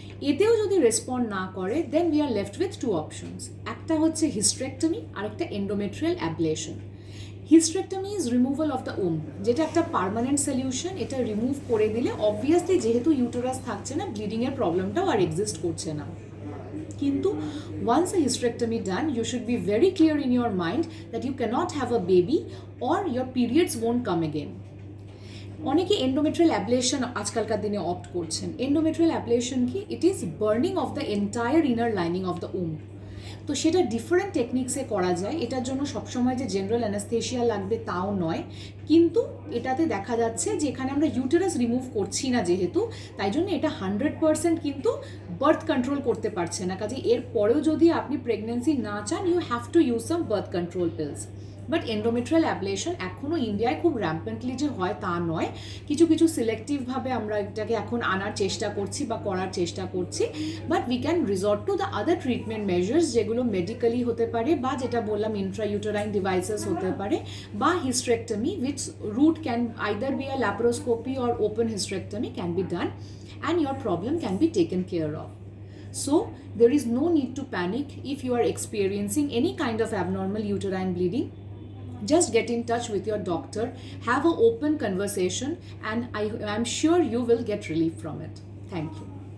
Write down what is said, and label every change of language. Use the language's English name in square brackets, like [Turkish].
[Bangla] এতেও যদি রেসপন্ড না করে, [English] then we are left with 2 options, [Bangla] একটা হচ্ছে হিস্ট্রেক্টমি আর একটা endometrial ablation. [English] hysterectomy is removal of the womb, [Bangla] যেটা একটা পার্মানেন্ট সলিউশন। এটা রিমুভ করে দিলে অবভিয়াসলি যেহেতু ইউটেরাস থাকছে না, ব্লিডিংয়ের প্রবলেমটাও আর এক্সিস্ট করছে না। [English] কিন্তু once a hysterectomy done, you should be very clear in your mind that you cannot have a baby or your periods won't come again. [Bangla] অনেকে এন্ডোমেট্রিয়াল অ্যাবলেশন আজকালকার দিনে অপ্ট করছেন। এন্ডোমেট্রিয়াল অ্যাবলেশন কি? [English] It is burning of the entire inner lining of the womb. [Bangla] তো সেটা different টেকনিক্সে করা যায়, এটার জন্য সবসময় যে জেনারেল অ্যানাস্থেশিয়া লাগবে তাও নয়, কিন্তু এটাতে দেখা যাচ্ছে যে এখানে আমরা ইউটেরাস রিমুভ করছি না যেহেতু, তাই জন্য এটা 100% কিন্তু বার্থ কন্ট্রোল করতে পারছে না। কাজে এর পরেও যদি আপনি প্রেগনেন্সি না চান, [English] You have to use some birth control pills. [Bangla] But endometrial ablation এখনও ইন্ডিয়ায় খুব র্যাম্পেন্টলি যে হয় তা নয়, কিছু সিলেক্টিভভাবে আমরা এটাকে এখন আনার চেষ্টা করছি বা করার চেষ্টা করছি। [English] but we can resort to the other treatment measures, [Bangla] যেগুলো মেডিক্যালি হতে পারে, বা [English] যেটা বললাম intrauterine devices হতে পারে, বা hysterectomy, which route can either be a laparoscopy or open hysterectomy can be done and your problem can be taken care of. So there is no need to panic if you are experiencing any kind of abnormal uterine bleeding. Just get in touch with your doctor, have an open conversation, and I'm sure you will get relief from it. Thank you.